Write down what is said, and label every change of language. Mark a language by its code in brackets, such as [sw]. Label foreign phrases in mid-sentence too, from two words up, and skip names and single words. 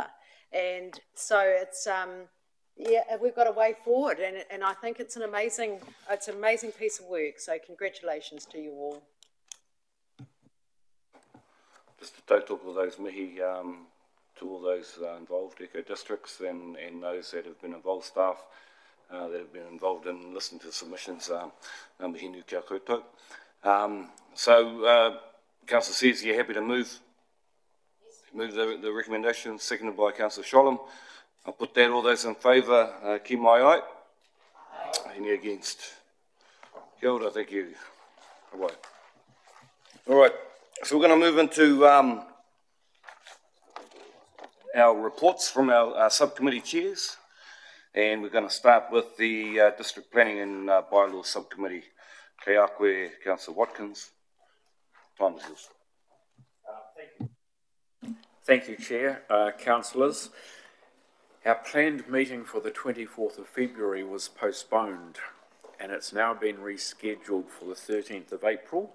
[en] And so it's, yeah, we've got a way forward, and I think it's an amazing piece of work. So congratulations to you all. Just a tautoko those mihi to all those involved eco districts and those that have been involved, staff that have been involved in listening to submissions. [mi] Mihi nu kia koutou. [en] So, Councillor Sears, you're happy to move? Move the recommendation, seconded by Councillor Sholem. I'll put that, all those in favour, [mi] ki mai ai. [en] Any against? [mi] Kia ora, [en] thank you. All right, so we're going to move into our reports from our subcommittee chairs, and we're going to start with the District Planning and Bylaw Subcommittee. [mi] Kei a koe, [en] Councillor Watkins. Time is yours. Thank you, Chair. Councillors, our planned meeting for the 24th of February was postponed, and it's now been rescheduled for the 13th of April.